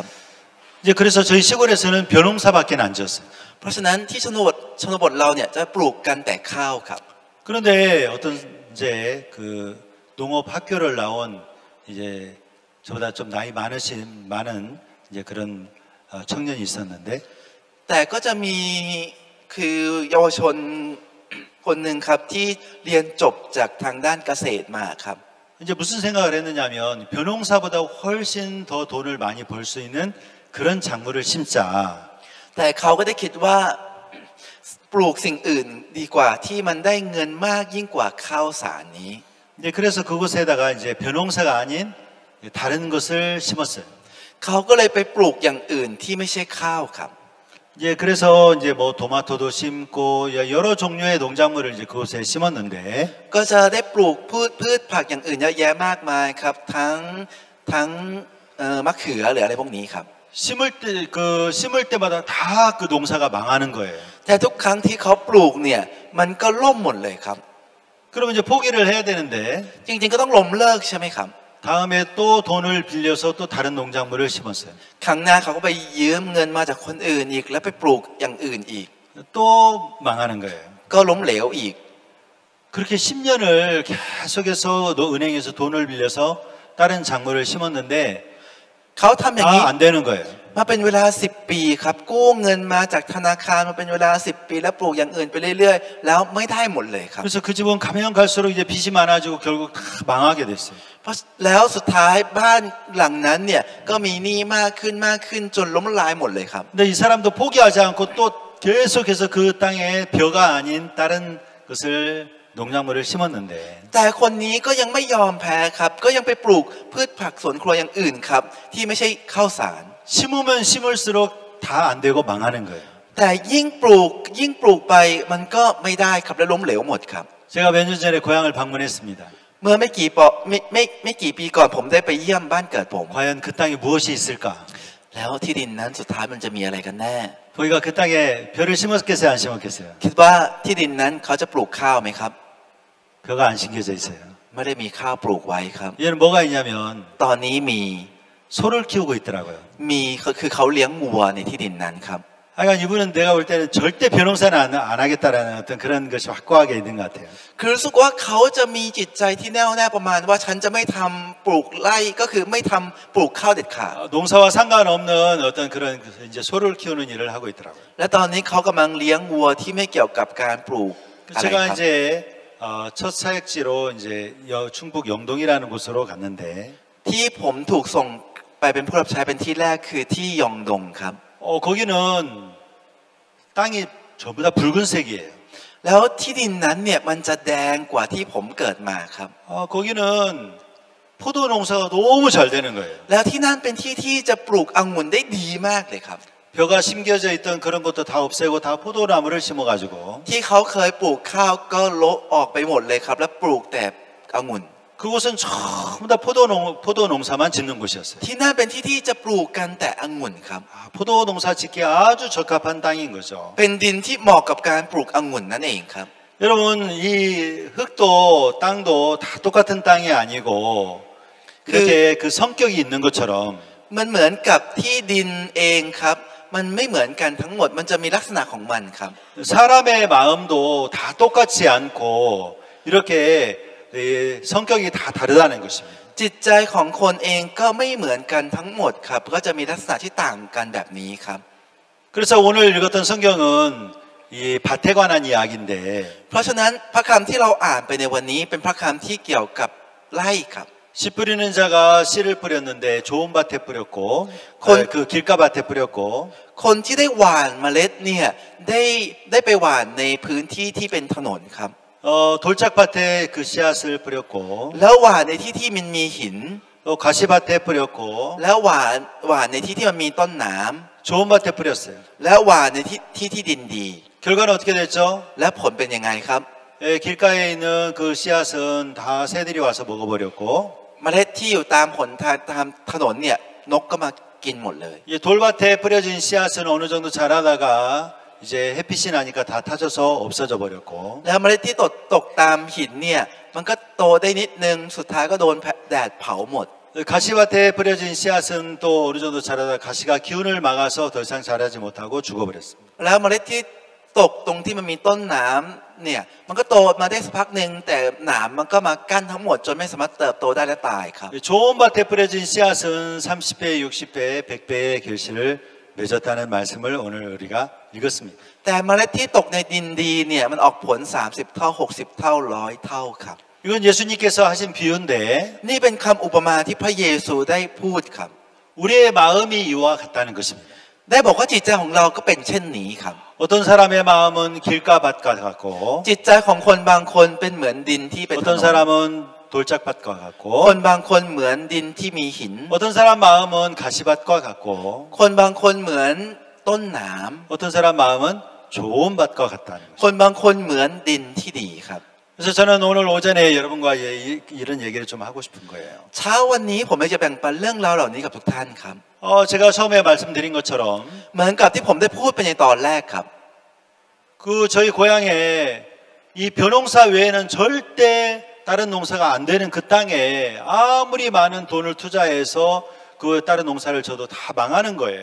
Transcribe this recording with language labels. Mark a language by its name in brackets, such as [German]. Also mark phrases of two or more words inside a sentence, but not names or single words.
[Korean] 이제 그래서 저희 시골에서는 벼농사밖에 안 지었어요. [Thai] เพราะฉะนั้นที่ชนบทเราเนี่ยจะปลูกกันแต่ข้าวครับ [Korean] 그런데 어떤 이제 그 농업 학교를 나온 이제 저보다 좀 나이 많은 이제 그런 청년이 있었는데 [Thai] แต่ก็จะมีคือเยาวชนคนหนึ่งครับที่เรียนจบจากทางด้านเกษตรมาครับ [Korean] 이제 무슨 생각을 했느냐면 벼농사보다 훨씬 더 돈을 많이 벌 수 있는 그런 작물을 심자. [Thai] แต่เขาก็ได้คิดว่าปลูกสิ่งอื่นดีกว่าที่มันได้เงินมากยิ่งกว่าข้าวสารนี้ [Korean] 이제 그래서 그곳에다가 이제 벼농사가 아닌 다른 것을 심었어요. [Thai] เขาก็เลยไปปลูกอย่างอื่นที่ไม่ใช่ข้าวครับ [Korean] 이제 그래서 이제 뭐 토마토도 심고 여러 종류의 농작물을 이제 그곳에 심었는데 [Thai] ก็จะได้ปลูกพืชผักอย่างอื่นเยอะแยะมากมายครับทั้งมะเขือหรืออะไรพวกนี้ครับ [Korean] 심을 때마다 다 그 농사가 망하는 거예요. [Thai] แต่ทุกครั้งที่เขาปลูกเนี่ยมันก็ล่มหมดเลยครับ [Korean] 그러면 이제 포기를 해야 되는데 [Thai] จริงๆก็ต้องล้มเลิกใช่ไหมครับ [Korean] 다음에 또 돈을 빌려서 또 다른 농작물을 심었어요. [Thai] ครั้งหน้าเขาก็ไปยืมเงินมาจากคนอื่นอีกแล้วไปปลูกอย่างอื่นอีก [Korean] 또 망하는 거예요. [Thai] ก็ล้มเหลวอีก [Korean] 그렇게 10년을 계속해서 은행에서 돈을 빌려서 다른 작물을 심었는데 [Thai] เขาทำอย่างนี้ [Korean] 다 안 되는 거예요. [Thai] มาเป็นเวลา10 ปีครับกู้เงินมาจากธนาคารมาเป็นเวลา10 ปีแล้วปลูกอย่างอื่นไปเรื่อยๆแล้วไม่ได้หมดเลยครับ [Korean] 그래서 그 집은 가면 갈수록 이제 빚이 많아지고 결국 다 망하게 됐어요. [Thai] เพราะแล้วสุดท้ายบ้านหลังนั้นเนี่ยก็มีหนี้มากขึ้นจนล้มละลายหมดเลยครับ [Korean] 근데 이 사람도 포기하지 않고 또 계속해서 그 땅에 벼가 아닌 다른 것을 농작물을 심었는데 [Thai] แต่คนนี้ก็ยังไม่ยอมแพ้ครับก็ยังไปปลูกพืชผักสวนครัวอย่างอื่นครับที่ไม่ใช่ข้าวสาร [Korean] 심으면 심을수록 다 안 되고 망하는 거예요. [Thai] แต่ยิ่งปลูกไปมันก็ไม่ได้ครับและล้มเหลวหมดครับ [Korean] 제가 몇 년 전에 고향을 방문했습니다. [Thai] เมื่อไม่กี่ปีก่อนผมได้ไปเยี่ยมบ้านเกิดผม [Korean] 과연 그 땅에 무엇이 있을까? [Thai] แล้วที่ดินนั้นสุดท้ายมันจะมีอะไรกันแน่ [Korean] 거기가 그 땅에 벼를 심었겠어요, 안 심었겠어요? [Thai] คิดว่าที่ดินนั้นเขาจะปลูกข้าวไหมครับ [Korean] 벼가 안 심겨져 있어요. [Thai] ไม่ได้มีข้าวปลูกไว้ครับ [Korean] 얘는 뭐가 있냐면 [Thai] ตอนนี้มี [Korean] 소를 키우고 있더라고요. [Thai] คือเขาเลี้ยงวัวในที่ดินนั้นครับ [Korean] 하여간 이분은 내가 볼 때는 절대 벼농사는 안 하겠다라는 어떤 그런 것이 확고하게 있는 것 같아요. [Thai] คือรู้สึกว่าเขาจะมีจิตใจที่แน่วแน่ประมาณว่าฉันจะไม่ทำปลูกไร่ก็คือไม่ทำปลูกข้าวเด็ดขาด [Korean] 농사와 상관없는 어떤 그런 이제 소를 키우는 일을 하고 있더라고요. [Thai] และตอนนี้เขากำลังเลี้ยงวัวที่ไม่เกี่ยวกับการปลูกอะไร [Korean] 제가 [Thai] ครับ [Korean] 이제 첫 사역지로 이제 충북 영동이라는 곳으로 갔는데 [Thai] ที่ผมถูกส่งไปเป็นผู้รับใช้เป็นที่แรกคือที่ยองดงครับ [Korean] 거기는 땅이 전부 다 붉은색이에요. [Thai] แล้วที่ดินนั้นเนี่ยมันจะแดงกว่าที่ผมเกิดมาครับ [Korean] 거기는 포도 농사가 너무 잘 되는 거예요. [Thai] แล้วที่นั่นเป็นที่ที่จะปลูกองุ่นได้ดีมากเลยครับ [Korean] 벼가 심겨져 있던 그런 것도 다 없애고 다 포도나무를 심어가지고 [Thai] ที่เขาเคยปลูกข้าวก็โละออกไปหมดเลยครับแล้วปลูกแต่องุ่น [Korean] 그곳은 전부 다 포도 농사만 짓는 곳이었어요. [Thai] ที่นั่นเป็นที่ที่จะปลูกกันแต่องุ่นครับ [Korean] 포도 농사 짓기에 아주 적합한 땅인 거죠. [Thai] เป็นดินที่เหมาะกับการปลูกองุ่นนั่นเองครับ [Korean] 여러분 이 흙도 땅도 다 똑같은 땅이 아니고 이렇게 그 성격이 있는 것처럼 [Thai] มันเหมือนกับที่ดินเองครับมันไม่เหมือนกันทั้งหมดมันจะมีลักษณะของมันครับ [Korean] 사람의 마음도 다 똑같지 않고 이렇게 성격이 다 다르다는 것입니다. [Thai] จิตใจของคนเองก็ไม่เหมือนกันทั้งหมดครับก็จะมีลักษณะที่ต่างกันแบบนี้ครับ [Korean] 그래서 오늘 읽었던 성경은 이 밭에 관한 이야기인데 [Thai] เพราะฉะนั้นพระคำที่เราอ่านไปในวันนี้เป็นพระคำที่เกี่ยวกับไร่ครับ [Korean] 씨 뿌리는 자가 씨를 뿌렸는데 좋은 밭에 뿌렸고 그 길가밭에 뿌렸고 [Thai] คนที่ได้หว่านเมล็ดเนี่ยได้ไปหว่านในพื้นที่ที่เป็นถนนครับ [Korean] 돌짝밭에 그 씨앗을 뿌렸고 [Thai] แล้วหว่านในที่ที่มันมีหิน [Korean] 또 가시밭에 뿌렸고 [Thai] แล้วหว่านในที่ที่มันมีต้นหนาม [Korean] 좋은 밭에 뿌렸어요. [Thai] แล้วหว่านในที่ดินดี [Korean] 결과는 어떻게 됐죠? [Thai] และผลเป็นยังไงครับ [Korean] 길가에 있는 그 씨앗은 다 새들이 와서 먹어버렸고 [Thai] เมล็ดที่อยู่ตามตามถนนเนี่ยนกก็มากินหมดเลย [Korean] 돌밭에 뿌려진 씨앗은 어느 정도 자라다가 이제 햇빛이 나니까 다 타져서 없어져 버렸고 [Thai] แล้วเมล็ดที่ตกตามหินเนี่ยมันก็โตได้นิดนึงสุดท้ายก็โดนแดดเผาหมด [Korean] 가시밭에 뿌려진 씨앗은 또 어느 정도 자라다 가시가 기운을 막아서 더 이상 자라지 못하고 죽어버렸습니다. [Thai] แล้วเมล็ดที่ตกตรงที่มันมีต้นหนามเนี่ยมันก็โตมาได้สักพักหนึ่งแต่หนามมันก็มากั้นทั้งหมดจนไม่สามารถเติบโตได้และตายครับ [Korean] 좋은 밭에 뿌려진 씨앗은 30배, 60배, 100배의 결실을 맺었다는 말씀을 오늘 우리가 읽었습니다. [Thai] แต่เมล็ดที่ตกในดินดีเนี่ยมันออกผล30เท่า60เท่า100เท่าครับ [Korean] 이건 예수님께서 하신 비유인데 [Thai] นี่เป็นคำอุปมาที่พระเยซูได้พูดครับ [Korean] 우리의 마음이 이와 같다는 것입니다. [Thai] ได้บอกว่าจิตใจของเราก็เป็นเช่นนี้ครับ [Korean] 어떤 사람의 마음은 길가밭과 같고 [Thai] จิตใจของคนบางคนเป็นเหมือนดินที่เป็นถน [Korean] 어떤 [Thai] น [Korean] 사람은 돌짝밭과 [Thai] ค [Korean] 같고 [Thai] นบางคนเหมือนดินที่มีหิน [Korean] 어떤 사람 마음은 가시밭과 같고 [Thai] คนบางคนเหมือนต้นหนาม [Korean] 어떤 사람 마음은 좋은 밭과 같다는 [Thai] ค [Korean] 것입니다. [Thai] นบางคนเหมือนดินที่ดีครับ [Korean] 그래서 저는 오늘 오전에 여러분과 이런 얘기를 좀 하고 싶은 거예요. [Thai] เช้าวันนี้ผมจะแบ่งปันเรื่องราวเหล่านี้กับทุกท่านครับ [Korean] 제가 처음에 말씀드린 것처럼 [Thai] เหมือนกับที่ผมได้พูดไปในตอนแรกครับ [Korean] 그 저희 고향에 이 벼농사 외에는 절대 다른 농사가 안 되는 그 땅에 아무리 많은 돈을 투자해서 그 다른 농사를 저도 다 망하는 거예요.